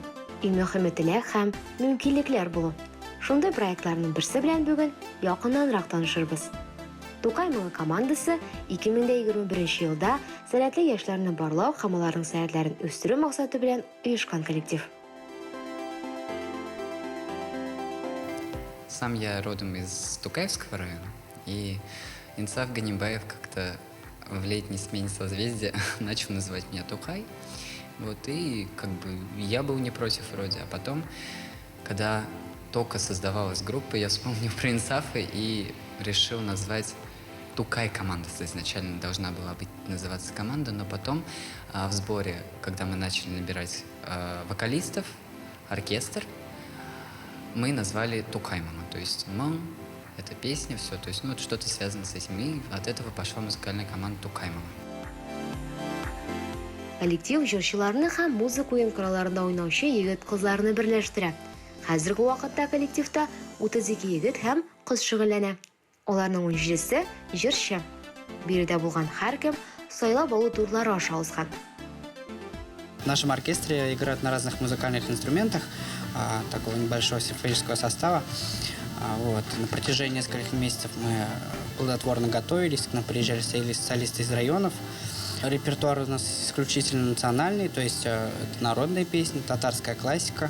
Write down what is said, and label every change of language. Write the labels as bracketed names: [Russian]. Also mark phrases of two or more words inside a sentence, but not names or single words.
[Tatar] Иң мөһиме теләк һәм мөмкинлекләр булу. Шундай проектларның берсе белән бүген якыннанрак танышырбыз. Тукай командасы 2021 елда сәләтле яшьләрне барлау һәм аларның сәләтләрен үстерү максаты белән оешкан коллектив. [Russian] Сам я родом из Тукаевского района, и Инсаф Ганимбаев как-то в летней смене созвездия начал называть меня Тукай. Вот, и как бы я был не против вроде, а потом, когда только создавалась группа, я вспомнил про Инсафа и решил назвать Тукай команда. Изначально должна была быть называться команда, но потом в сборе, когда мы начали набирать вокалистов, оркестр, мы назвали Тукай Мама. То есть мам — это песня, все, то есть вот что-то связано с этим. И от этого пошла музыкальная команда Тукай Мама. [Tatar] Коллектив җырчыларны һәм музыка уенкыраларында уйнаучы егет-кызларны берләштерә. Хәзерге вакытта коллективта 32 егет һәм кыз шөгыльләнә. Аларның 17се җырчы. Биредә булган һәркем сайлап алу турлары аша узган. [Russian] В нашем оркестре играют на разных музыкальных инструментах такого небольшого симфонического состава. На протяжении нескольких месяцев мы плодотворно готовились, к нам приезжали солисты из районов. Репертуар у нас исключительно национальный, то есть это народные песни, татарская классика.